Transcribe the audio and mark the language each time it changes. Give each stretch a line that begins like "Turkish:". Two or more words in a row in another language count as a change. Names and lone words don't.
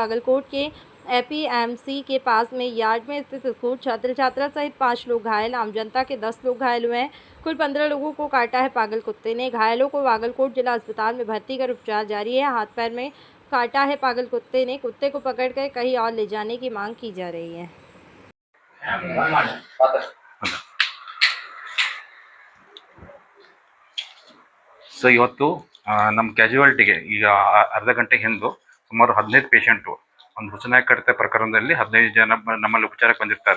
Hindi: बागलकोट के एपीएमसी के पास में यार्ड में स्थित स्कूल छात्र छात्रा सहित 5 लोग घायल, आम जनता के 10 लोग घायल हुए हैं। कुल 15 लोगों को काटा है पागल कुत्ते ने। घायलों को बागलकोट जिला अस्पताल में भर्ती कर उपचार जारी है। हाथ पैर में काटा है पागल कुत्ते ने। कुत्ते को पकड़कर कहीं और ले जाने की मांग की जा रही है।
Kannada: ಸೊ ಇವತ್ತು ನಮ್ಮ ಕ್ಯಾಜುಯಾಲಿಟಿಗೆ ಈಗ ಅರ್ಧ ಗಂಟೆ ಹಿಂದೆ ಸುಮಾರು 15 ಪೇಷಂಟು ಒಂದು ಹುಚ್ಚುನಾಯಿ ಕಡಿತ ಪ್ರಕರಣದಲ್ಲಿ 15 ಜನ ನಮ್ಮಲ್ಲಿ ಉಪಚಾರಕ್ಕೆ ಬಂದಿರ್ತಾರೆ.